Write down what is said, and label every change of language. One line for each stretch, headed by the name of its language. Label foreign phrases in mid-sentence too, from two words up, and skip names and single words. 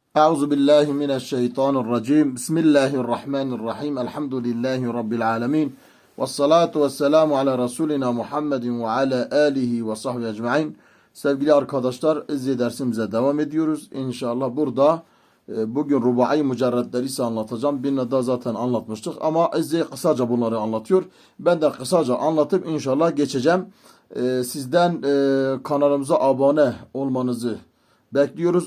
Arabic: أعوذ بالله من الشيطان الرجيم بسم الله الرحمن الرحيم الحمد لله رب العالمين والصلاة والسلام على رسولنا محمد و على آله و صحبه أجمعين.
Turkish: Sevgili arkadaşlar, izle dersimize devam ediyoruz. İnşallah burada bugün rubai mücerretleri ise anlatacağım. Birine daha zaten anlatmıştık ama izle kısaca bunları anlatıyor. Ben de kısaca anlatıp inşallah geçeceğim. Sizden kanalımıza abone olmanızı bekliyoruz.